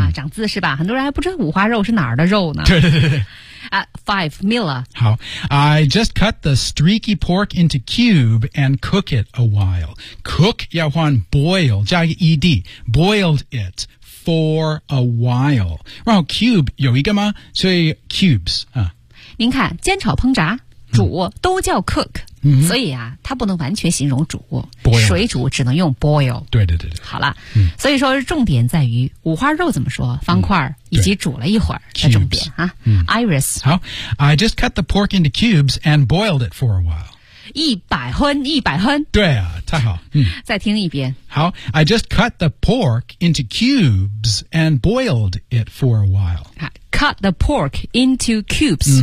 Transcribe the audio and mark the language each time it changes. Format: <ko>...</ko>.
<zh>啊、长字是吧，很多人还不知道五花肉是哪儿的肉呢。对对对对， at 5, Mila.</zh> <en>好 I just cut the streaky pork into cube and cook it a while.</en> <zh>Cook 要换 boil, 加一个 ed, boiled it.</zh> <en>For a while.</en> <zh>然后 cube 有一个吗所以 cubes.、啊、您看煎炒烹炸煮、嗯、都叫 cook.、嗯、所以啊它不能完全形容煮。</zh> <en>Boil.</en> <zh>水煮只能用 boil. 对对对对。好了、嗯、所以说重点在于五花肉怎么说方块、嗯、以及煮了一会儿的重点。</zh> <en>Cubes, 啊嗯、 Iris. 好 I just cut the pork into cubes and boiled it for a while.</en> <zh>一百分。对啊太好、嗯。再听一遍。</zh> <en>好 ,I just cut the pork into cubes and boiled it for a while. Cut the pork into cubes,、</en>